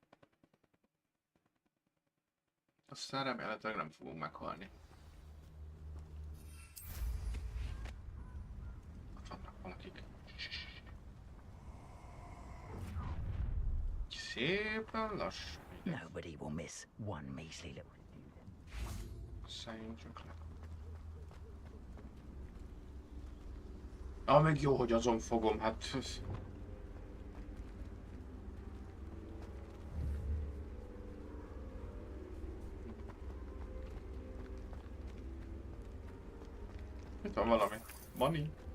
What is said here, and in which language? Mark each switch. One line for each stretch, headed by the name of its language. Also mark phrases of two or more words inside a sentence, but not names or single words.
Hungarian: Aztán remélhetőleg nem fogunk meghalni. Ott vannak valakik. Szépen lassan.
English: Nobody will miss one measly little.
Hungarian: Szálljunk csak le. Még jó, hogy azon fogom, hát... Itt van valami. Money.